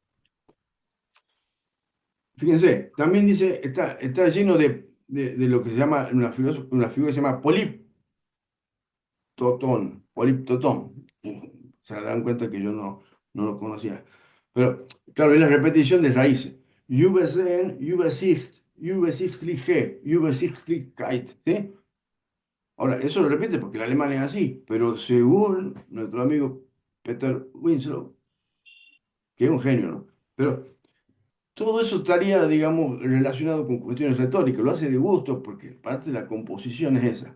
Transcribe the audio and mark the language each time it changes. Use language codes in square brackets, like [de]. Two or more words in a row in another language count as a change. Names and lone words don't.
[es] Fíjense, también dice, está lleno de lo que se llama, una figura que se llama poliptotón. Se dan cuenta que yo no lo conocía. Pero, claro, es la repetición de raíces. [de] Übersehen, übersichtliche, Übersichtlichkeit, [es] ¿sí? Ahora, eso lo repite porque el alemán es así, pero según nuestro amigo Peter Winslow, que es un genio, ¿no? Pero todo eso estaría, digamos, relacionado con cuestiones retóricas. Lo hace de gusto porque parte de la composición es esa.